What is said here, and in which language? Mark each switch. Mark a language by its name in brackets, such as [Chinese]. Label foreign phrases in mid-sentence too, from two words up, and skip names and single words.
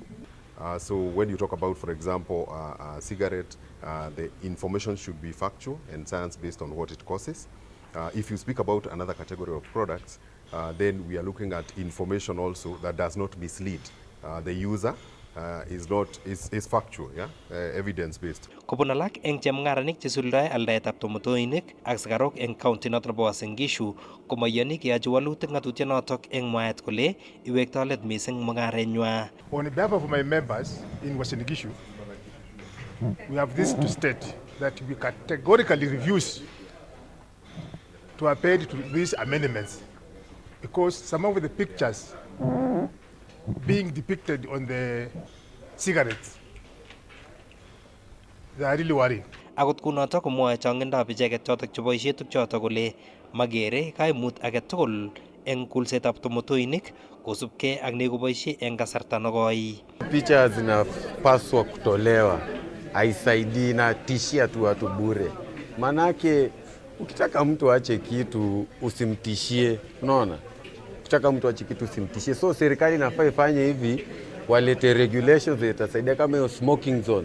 [English] So when you talk about, for example, a cigarette, the information should be factual and science-based on what it causes. If you speak about another category of products, then we are looking at information also that does not mislead the user, is factual, yeah, evidence-based. [Kalenjin] Kobun alak eng chemung'aranik chesuldae aldaetab tomotoinik ak sigarok eng county noton nebo Uasin Gishu komaiyani keyochi walutik ng'atutienotok eng mwaet kole iwektoi let mising mung'arenywa. [English] On behalf of my members in Uasin Gishu, we have this to state that we categorically refuse to append to these amendments because some of the pictures being depicted on the cigarettes, they are really worrying. [Kalenjin] Akot kunotok komwoe chongindab icheket chotok cheboisie tukchotok kole magere kaimut age tugul eng kulsetab tomotoinik kosubkei ak nekoboisie eng kasarta nekoi. [Swahili] Picha zinapaswa kutolewa, haisaidii, na tishia tu watu bure. Manake ukitaka mtu ache kitu usimtishie, unaona? Ukitaka mtu ache kitu usimtishie. So serikali inafaa ifanye hivi, walete regulations zitasaidia kama hiyo [English] smoking zone.